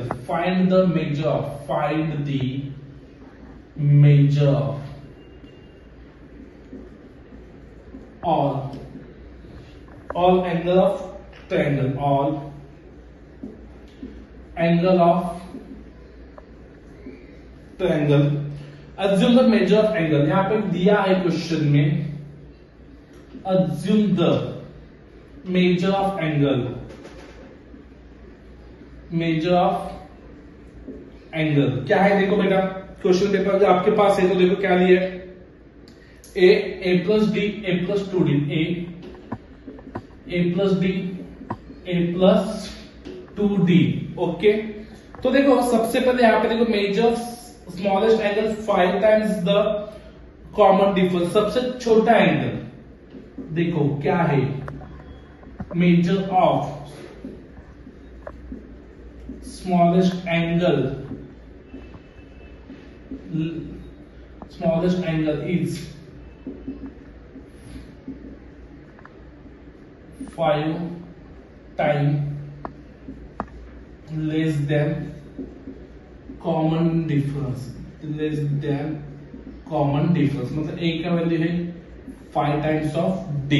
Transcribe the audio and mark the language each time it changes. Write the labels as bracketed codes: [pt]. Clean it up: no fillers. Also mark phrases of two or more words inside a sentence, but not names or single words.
[en] Find the measure of all angle of triangle, all angle of triangle. Assume the measure of angle, [hi] यहाँ पे दिया है क्वेश्चन में, [en] assume the measure of angle, [hi] क्या है देखो बेटा, क्वेश्चन पेपर आपके पास है तो देखो क्या लिया है, [en] a plus d a plus 2d, a plus d a plus 2d। [hi] ओके तो देखो सबसे पहले यहाँ पे देखो [en] measure smallest angle 5 times the common difference, [hi] सबसे छोटा एंगल देखो क्या है, [en] measure of smallest angle is 5 time less than common difference, [hi] मतलब ए का वैल्यू है [en] 5 times of d.